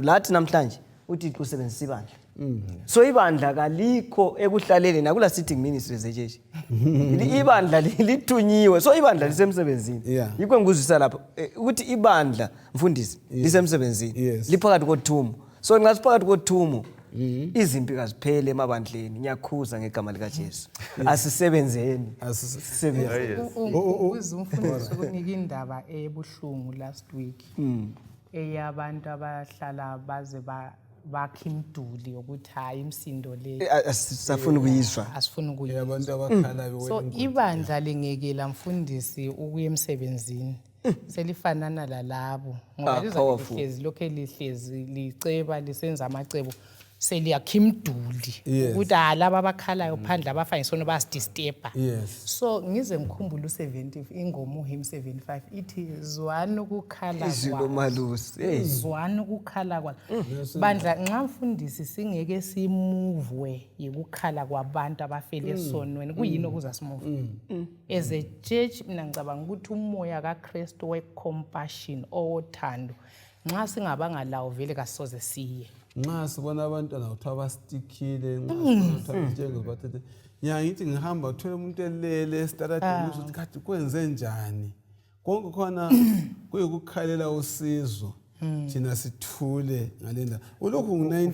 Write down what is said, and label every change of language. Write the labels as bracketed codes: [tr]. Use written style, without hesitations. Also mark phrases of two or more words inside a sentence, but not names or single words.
[nd] Lathi namhlanje uThixo usebenzisa ibandla. So ibandla kalikho ekuhlaleni nakula [en] sitting ministries [nd] ejeje. Ibandla lithunyiwe. So ibandla lisemsebenzini. Yikho ngikuzwisa lapha ukuthi ibandla mfundisi lisemsebenzini. Liphakathi koThumo. So nxa siphakathi koThumo izimpi kaziphele emabandleni. Ngiyakhuza ngegama lika Jesu. Asisebenzeni. Umfundisi ukunika indaba ebuhlungu [en] last week. [nd] Eyabantu abahlala baze bakhe imduli ukuthi hayi imsindo le asifuna ukuyizwa asifuna ukuyizwa abantu abakhalayo. So ibandla lingekela mfundisi ukuya emsebenzini selifanana lalabo ngoba lizahlezi lokho lihlezi liceba lisenza amacebo seliyakha imduli ukuthi laba abakhalayo phandle abafanye sona basidisturba. So ngize ngikhumbula u70 ingoma uHymn 75 ithi zwana ukukhala kwazo zwana ukukhala kwazo. Bandla nxa mfundisi singeke simuvwe yikukhala kwabantu abafele esonweni kuyini okuza simuve [en] as a church. [nd] Mina ngicabanga ukuthi umoya kaKristu wecompassion othando nxa singabanga lawo vele kasoze siye. Nxa sibona abantwana ukuthi abastikile nxa njengobathethe ngithi ngihamba uthola umuntu elele esitaradini ukuthi kade kwenze njani konke khona kuyikukhalela usizo thina sithule ngalenda ulokhu ngo19